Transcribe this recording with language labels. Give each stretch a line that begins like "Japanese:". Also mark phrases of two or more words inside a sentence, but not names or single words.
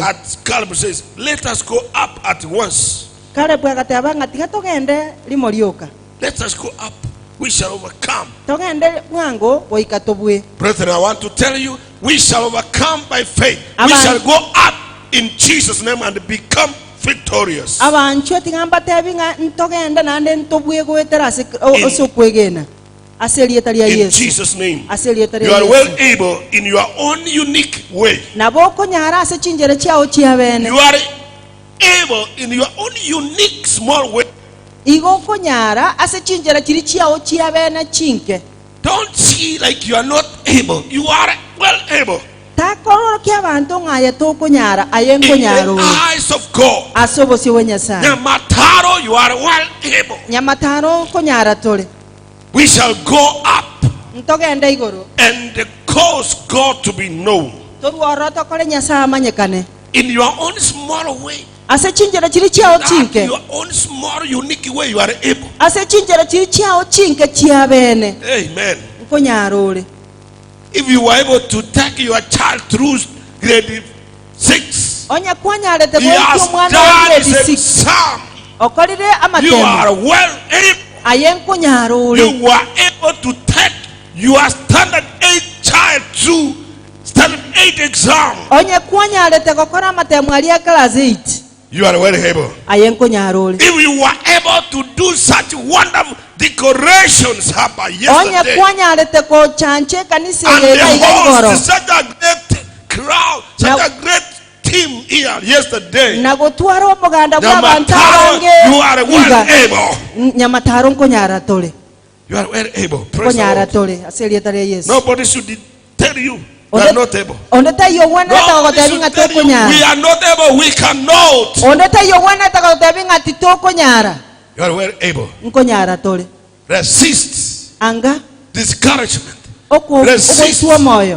English: As Caleb says, let us go up at once.
Gusii: Kale bwagate abanga tiga togende limolioka.
English: Let us go up. We shall overcome.
Gusii: Togende mwango boikatobwe.
English: Brethren, I want to tell you, we shall overcome by faith. We Amen. shall go up in Jesus' name and become victorious.
Gusii: Abanchwe tingamba tebinga ntogende nande ntobwe goetera osokwegena. Aselieta lya
English: In
Gusii: Yesu.
English: Jesus' name.
Gusii: Aselieta
English: You
Gusii: lya
English: are well
Gusii: Yesu.
English: able in your own unique way.
Gusii: Naboko nyara ase chinjere chao chiabene.
English: You are able in your own unique small way.
Gusii: Igo konyara ase chinjere chiri chao chiabene chinke.
English: Don't see like you are not able. You are well able.
Gusii: Takororo kya bantu ngaya to konyara
English: In
Gusii: ayengo nyaro.
English: the eyes of God.
Gusii: Asobo si wenyasa. Nyamataro,
English: you are well able.
Gusii: Nyamataro konyara tole.
English: We shall go up
Gusii: Ntogende igoro.
English: and cause God to be known.
Gusii: Toruoro tokole nyasa amanyekane.
English: In your own small way.
Gusii: Ase chinjere chiri chao
English: That
Gusii: chinke.
English: your own small unique way you are able.
Gusii: Ase chinjere chiri chao chinke chiabene.
English: Amen.
Gusii: Konyarole.
English: If you were able to take your child through grade 6,
Gusii: Onya kwanyale te
English: he has
Gusii: boyo mwana
English: done
Gusii: wa
English: his grade 6. exam.
Gusii: Okolire
English: You
Gusii: amatemo.
English: are well able.
Gusii: Ayenko nyarole.
English: You were able to take your standard 8 child through standard 8 exam.
Gusii: Onye kwanyale te kokora amatemo ali ya class 8.
English: You are very able.
Gusii: ayenko nyarole
English: If you were able to do such wonderful decorations hapa
Gusii: onye
English: yesterday,
Gusii: kwanyarete ko chanche kanisa
English: and
Gusii: yega
English: the
Gusii: igoro
English: host, such a great crowd, such a great team here yesterday,
Gusii: na gotwara omuganda bw'abantu Nyamataro, abange
English: you are well able.
Gusii: Nyamataro nkonyara tole
English: You are well able. Praise the
Gusii: konyara
English: Lord.
Gusii: tole aseli tale Yesu
English: Nobody should tell you you are not able.
Gusii: ondeta yo wana ta
English: Nobody
Gusii: gotabinga
English: should tell
Gusii: to
English: you
Gusii: konyara
English: we are not able. We cannot.
Gusii: ondeta yo wana ta gotabinga tito konyara
English: You are well able.
Gusii: nkonyara tole
English: Resist
Gusii: anga
English: discouragement,
Gusii: resist moyo